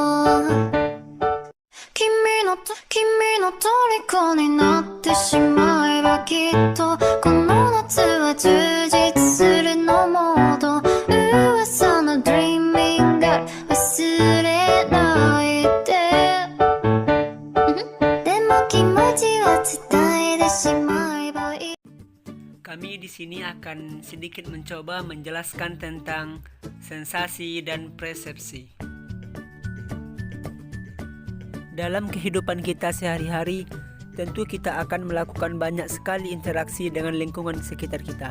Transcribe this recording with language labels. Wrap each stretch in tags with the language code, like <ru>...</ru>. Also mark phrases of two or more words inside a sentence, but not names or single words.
<ja>君の虜になってしまえばきっとこの夏は充実するのモード噂の</ja> <en>Dreaming Girl</en> <ja>忘れないででも気持ちは伝えてしまえばいい</ja> <id>Kami di sini akan sedikit mencoba menjelaskan tentang sensasi dan persepsi. Dalam kehidupan kita sehari-hari, tentu kita akan melakukan banyak sekali interaksi dengan lingkungan sekitar kita.</id>